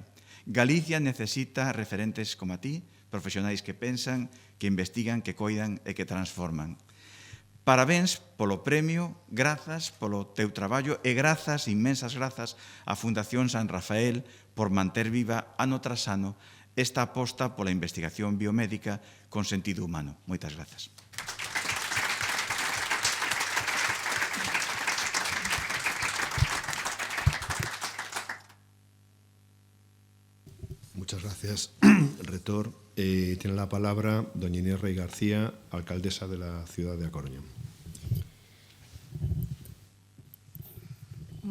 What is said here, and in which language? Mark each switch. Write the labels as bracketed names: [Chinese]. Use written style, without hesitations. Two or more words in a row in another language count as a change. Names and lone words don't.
[Galician] Galicia necesita referentes como a ti, profesionais que pensan, que investigan, que coidan e que transforman. Parabéns polo premio, grazas polo teu traballo e grazas, inmensas grazas, á Fundación San Rafael por manter viva ano tras ano esta aposta pola investigación biomédica con sentido humano. Moitas grazas. [Spanish] Muchas gracias, rector. Tiene la palabra doña Inés Rey García, alcaldesa de la ciudad de A Coruña.